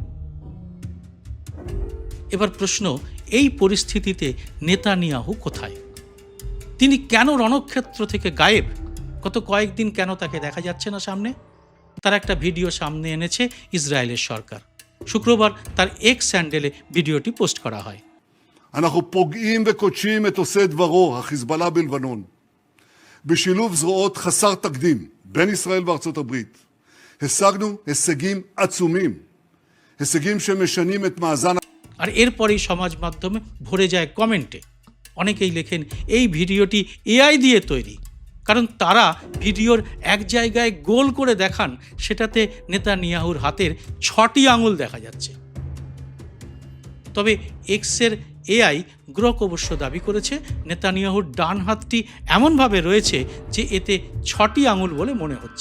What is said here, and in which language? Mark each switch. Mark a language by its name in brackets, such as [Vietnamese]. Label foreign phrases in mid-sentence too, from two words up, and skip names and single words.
[Bangla] এবার প্রশ্ন, এই পরিস্থিতিতে নেতানিয়াহু কোথায়? তিনি কেন রণক্ষেত্র থেকে গায়েব? গত কয়েকদিন কেন তাকে দেখা যাচ্ছে না সামনে? তার একটা ভিডিও সামনে এনেছে ইসরায়েলের সরকার। শুক্রবার তার এক্স হ্যান্ডেলে ভিডিওটি পোস্ট করা হয়। [Hebrew] אנחנו פוגעים וקודשים את עושה דברו, החיזבאללה בלבנון, בשילוב זרועות חסר תקדים בין ישראל וארצות הברית. השגנו הישגים עצומים, הישגים שמשנים את מאזן. [Bangla] আর এরপরেই সমাজ মাধ্যমে ভরে যায় কমেন্টে। অনেকেই লেখেন এই ভিডিওটি এআই দিয়ে তৈরি, কারণ তারা ভিডিওর এক জায়গায় গোল করে দেখান, সেটাতে নেতানিয়াহুর হাতের 6টি আঙুল দেখা যাচ্ছে। তবে এক্সের এআই গ্রক অবশ্য দাবি করেছে নেতানিয়াহুর ডান হাতটি এমনভাবে রয়েছে যে এতে 6টি আঙুল বলে মনে হচ্ছে।